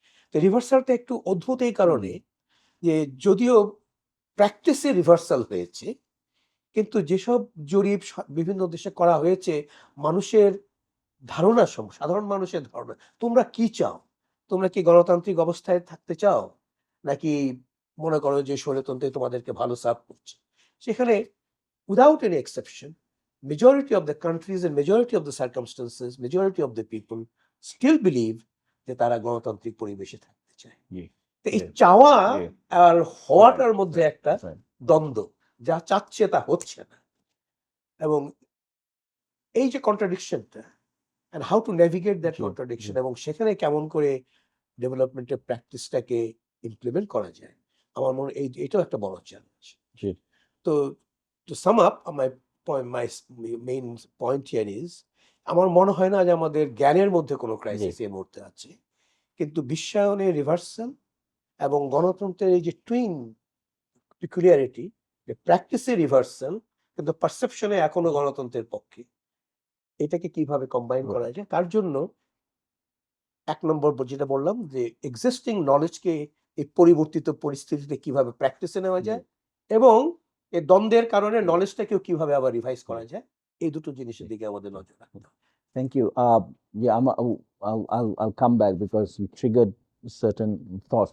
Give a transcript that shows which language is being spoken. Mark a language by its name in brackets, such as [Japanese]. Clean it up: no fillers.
[Bangla] তো রিভার্সালটা একটু অদ্ভুত এই কারণে যে যদিও প্র্যাকটিসে রিভার্সাল হয়েছে, কিন্তু যেসব জরিপ বিভিন্ন দেশে করা হয়েছে মানুষের ধারণা সাধারণ মানুষের ধারণা, তোমরা কি চাও? তোমরা কি গণতান্ত্রিক অবস্থায় থাকতে চাও? নাকি মনে করো যে স্বৈরতন্ত্রে তোমাদেরকে ভালো সার্ভ করছে? সেখানে [English] without any exception, majority of the countries and majority of the circumstances, majority of the people still believe [Bangla] যে তারা গণতান্ত্রিক পরিবেশে থাকতে চায়। জি, তো এই [English] Yeah. [Bangla] চাওয়া [English] Yeah. [Bangla] আর হওয়াটার মধ্যে একটা [English] Right. [Bangla] দ্বন্দ্ব, যা চাচ্ছে তা হচ্ছে না। এবং এই যে কন্ট্রাডিকশনটা [English] and how to navigate that [Bangla] G, [English] contradiction [Bangla] জি। এবং সেখানে কেমন করে ডেভেলপমেন্টের প্র্যাকটিসটাকে ইমপ্লিমেন্ট করা যায়, আমার মনে হয় এটাও একটা বড় চ্যালেঞ্জ। জি। তো [English] to sum up my main point here is, [Bangla] আমার মনে হয় না যে আমাদের জ্ঞানের মধ্যে কোনো ক্রাইসিস এই মুহূর্তে আছে, কিন্তু বিশ্বায়নের রিভার্সাল এবং গণতন্ত্রের এই যে টুইন পিকুলিয়ারিটি, যে প্র্যাকটিসে রিভার্সাল কিন্তু পারসেপশনে এখনো গণতন্ত্রের পক্ষে, এটাকে কিভাবে কম্বাইন করা যায় তার জন্য ১ নম্বর যেটা বললাম যে এক্সিস্টিং নলেজকে এই পরিবর্তিত পরিস্থিতিতে কিভাবে প্র্যাকটিসে নেওয়া যায় এবং এই দ্বন্দ্বের কারণে নলেজটাকেও কিভাবে আবার রিভাইজ করা যায়, এই দুটো জিনিসের দিকে আমাদের নজর রাখতে হবে। [English] Thank you. Yeah, I'll come back because you triggered certain thoughts.